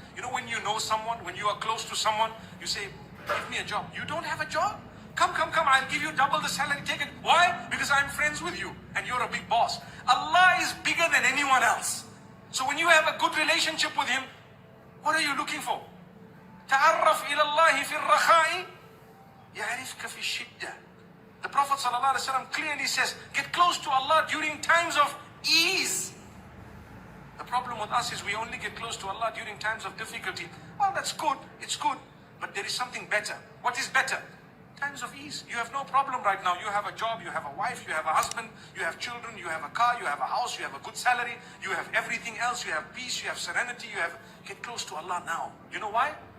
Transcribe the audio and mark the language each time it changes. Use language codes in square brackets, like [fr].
[en] You know, when you know someone, when you are close to someone, you say, give me a job. You don't have a job? Come, I'll give you double the salary. Take it. Why? Because I'm friends with you and you're a big boss. Allah is bigger than anyone else. So when you have a good relationship with Him, what are you looking for? [ar] تعرف إلى الله في الرخاء يعرفك في الشدة. [en] The Prophet ﷺ clearly says, get close to Allah during times of ease. The problem with us is we only get close to Allah during times of difficulty. Well, that's good. It's good. But there is something better. What is better? Times of ease. You have no problem right now. You have a job, you have a wife, you have a husband, you have children, you have a car, you have a house, you have a good salary, you have everything else, you have peace, you have serenity, get close to Allah now. You know why?